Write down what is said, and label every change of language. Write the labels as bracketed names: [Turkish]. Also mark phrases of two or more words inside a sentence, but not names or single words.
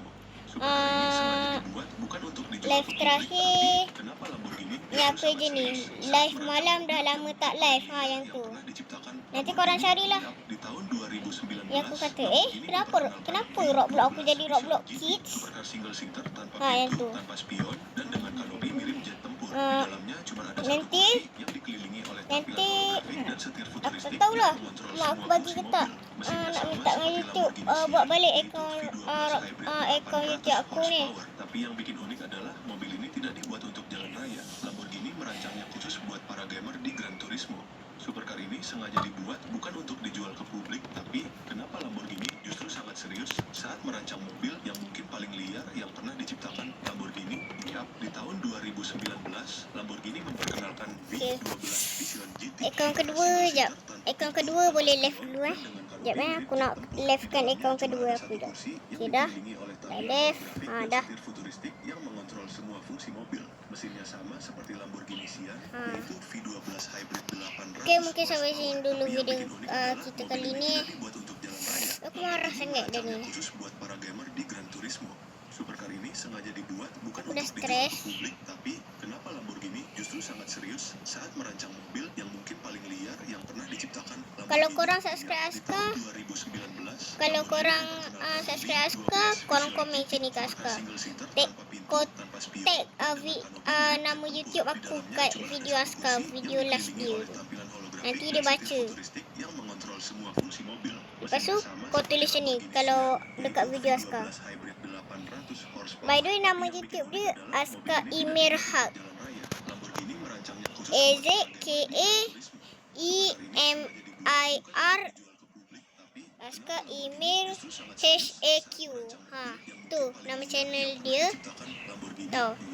[Indonesian] Supercar ini sengaja dibuat bukan untuk dijual [Malay] live [Indonesian] ke publik, [Malay] terakhir [Indonesian] tapi kenapa Lamborghini [Malay] ni [Indonesian] justru [Malay] apa [Indonesian] sangat [Malay] je ni? [Indonesian] serius saat [Malay] Live [Indonesian] merancang [Malay] malam [Indonesian] mobil [Malay] dah [Indonesian] yang [Malay] lama [Indonesian] mungkin [Malay] tak [Indonesian] paling [Malay] live [Indonesian] liar [Malay] yang tu. [Indonesian] pernah diciptakan [Malay] Nanti korang [Indonesian] Lamborghini. [Malay] carilah. [Indonesian] Yap, di tahun 2019, [Malay] Ya aku kata, [Indonesian] Lamborghini [Malay] kenapa [Indonesian] memperkenalkan [Malay] Roblox aku [Indonesian] V12 [Malay] jadi Roblox [Indonesian] Vision GT, [Malay] Kids? [Indonesian] supercar [English] single seater [Indonesian] tanpa [Malay] Yang [Indonesian] pintu, [Malay] tu. [Indonesian] tanpa spion, dan dengan kanopi mirip jet tempur. Di [Malay] Ah, [Indonesian] dalamnya cuma ada satu [Malay] nanti [Indonesian] kursi yang dikelilingi oleh tampilan [Malay] nanti [Indonesian] holografik dan setir [Malay] aku [Indonesian] futuristik [Malay] tak tahulah [Indonesian] yang mengontrol [Malay] mak aku [Indonesian] semua [Malay] bagi [Indonesian] fungsi [Malay] ke tak. [Indonesian] mobil. Mesinnya [Malay] Nak sama minta dengan [Indonesian] seperti [Malay] YouTube [Indonesian] Lamborghini [Malay] buat [Indonesian] Sian, [Malay] balik [Indonesian] yaitu [Malay] akaun [Indonesian] V12 hybrid [Malay] akaun [Indonesian] 800 [Malay] YouTube aku ni. [Indonesian] horsepower. Tapi yang bikin unik adalah mobil ini tidak dibuat untuk jalan raya. Lamborghini merancangnya khusus buat para gamer di Gran Turismo. Supercar ini sengaja dibuat bukan untuk dijual ke publik, tapi kenapa Lamborghini justru sangat serius saat merancang mobil yang mungkin paling liar yang pernah diciptakan Lamborghini. Yap, di tahun 2019, Lamborghini memperkenalkan V12 Vision GT. [Malay] Akaun kedua jap. Akaun kedua boleh live dulu Jap aku nak livekan akaun kedua aku jap. Okay dah. Dah live. Dah. [Indonesian] Futuristik yang mengontrol semua fungsi mobil. Mesinnya sama seperti Lamborghini Sian, yaitu V12 hybrid 800. [Malay] Okay, mungkin sampai sini dulu [Indonesian] Tapi yang [Malay] video [Indonesian] bikin unik adalah [Malay] kita [Indonesian] mobil [Malay] kali [Indonesian] ini [Malay] ni. [Indonesian] tidak dibuat untuk jalan raya. [Malay] Aku marah sangat dah [Indonesian] Merancangnya [Malay] ni. [Indonesian] khusus buat para gamer di Gran Turismo. Supercar ini sengaja dibuat bukan [Malay] Udah [Indonesian] untuk dijual ke [Malay] stres. [Indonesian] publik, tapi kenapa Lamborghini justru justru sangat serius saat merancang mobil yang mungkin paling liar yang pernah diciptakan. [Malay] Kalau korang subscribe Aska, kalau korang subscribe Aska, korang komen macam ni ke Aska. Tag nama YouTube aku kat video Aska, video last dia tu. Nanti dia baca. Lepas tu kau tulis macam ni kalau dekat video Aska. [English] By the way, [Malay] nama YouTube dia Aska Emir Haq. AZKAEMIR Aska Emir HAQ. Tu nama channel dia. Tahu.